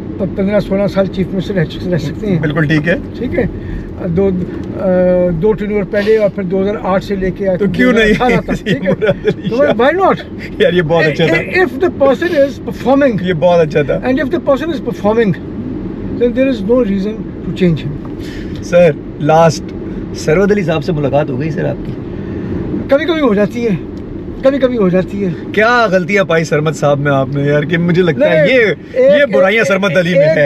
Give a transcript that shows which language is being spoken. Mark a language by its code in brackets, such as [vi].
[ur] 15-16 سال chief minister رہ سکتے ہیں. بالکل ٹھیک ہے, ٹھیک ہے, دو ٹینیور پہلے اور پھر 2008 سے لے کے تو کیوں نہیں, ٹھیک ہے, [en] why not [ur] یار, یہ بہت اچھا تھا. [en] if the person is performing, [ur] یہ بہت اچھا تھا, [en] and if the person is performing, then there is no reason to change him. [ur] Sir last سرود علی صاحب سے ملاقات ہو گئی سر آپ کی؟ کبھی کبھی ہو جاتی ہے, کبھی کبھی ہو جاتی ہے. کیا غلطیاں پائی سرمد صاحب میں آپ نے یار, کہ مجھے لگتا ہے یہ برائیاں سرمد علی میں ہے.